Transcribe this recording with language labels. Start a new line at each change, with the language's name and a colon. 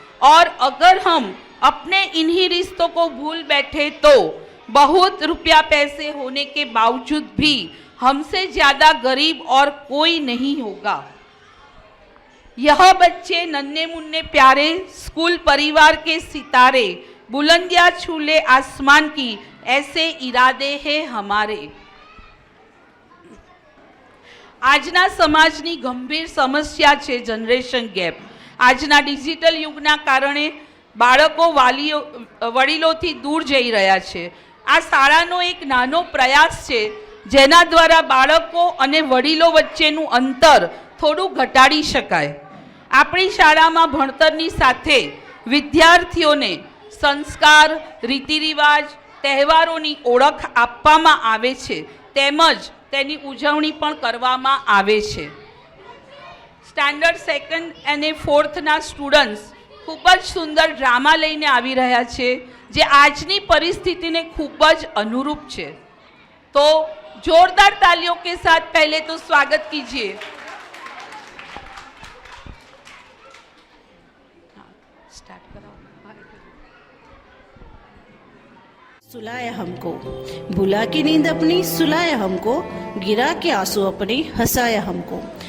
Hindi: और अगर हम अपने इन्हीं रिश्तों को भूल बैठे तो बहुत रुपया पैसे होने के बावजूद भी हमसे ज़्यादा गरीब और कोई नहीं होगा। यह बच्चे नन्हे मुन्ने प्यारे स्कूल परिवार के सितारे, बुलंदियां छूले आसमान की, ऐसे इरादे हैं हमारे।
Gujarati: આજના સમાજની ગંભીર સમસ્યા છે જનરેશન ગેપ। આજના ડિજિટલ યુગના કારણે બાળકો વડીલોથી દૂર જઈ રહ્યા છે। આ શાળાનો એક નાનો પ્રયાસ છે જેના દ્વારા બાળકો અને વડીલો વચ્ચેનું અંતર થોડું ઘટાડી શકાય। આપણી શાળામાં ભણતરની સાથે વિદ્યાર્થીઓને સંસ્કાર, રીતિરિવાજ, તહેવારોની ઓળખ આપવામાં આવે છે તેમજ તેની ઉજવણી પણ કરવામાં આવે છે। સ્ટાન્ડર્ડ 2nd અને 4thના સ્ટુડન્ટ્સ ખૂબ જ સુંદર ડ્રામા લઈને આવી રહ્યા છે જે આજની પરિસ્થિતિને ખૂબ જ અનુરૂપ છે। તો જોરદાર તાલીઓ
Hindi: के साथ पहले तो स्वागत कीजिए। सुलाया हमको, भुला की नींद अपनी सुलाया हमको, गिरा के आंसू अपने हंसाया हमको।